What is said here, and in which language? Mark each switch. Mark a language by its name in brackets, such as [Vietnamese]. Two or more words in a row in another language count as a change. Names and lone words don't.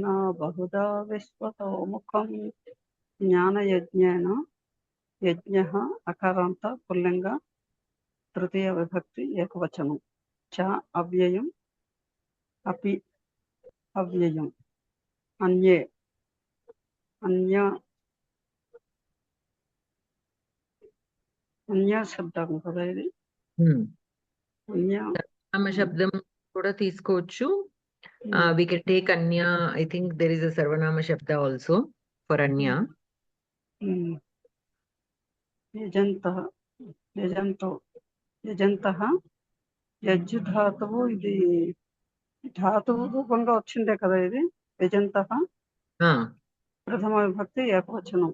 [Sanskrit] बहुधा विश्वतो मुखम् ज्ञानयज्ञेन यज्ञः अकारान्त पुल्लिङ्ग तृतीय विभक्ति एकवचनं च अव्ययम् अपि अव्ययम् अन्ये अन्य अन्य [Telugu] శబ్దం కదా ఇది అన్య సర్వనామ శబ్దం కూడా తీసుకోవచ్చు. [English] We can take Anya. I think there is a Sarvanama Shabda also for Anya. [Sanskrit] యజంతః యజంతో యజంతః [Telugu] యజ్ ధాతువు ఇది ధాతువు రూపంగా వచ్చిందే కదా ఇది యజంతః ప్రథమ విభక్తి ఏకవచనం